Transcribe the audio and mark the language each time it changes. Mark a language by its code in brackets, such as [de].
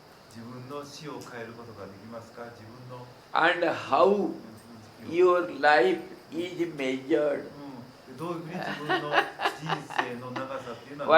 [ja] 自分の死を変えることができますか？自分の [en] And how your life is measured? [ja] どういうふうに自分の人生の長さっていうのは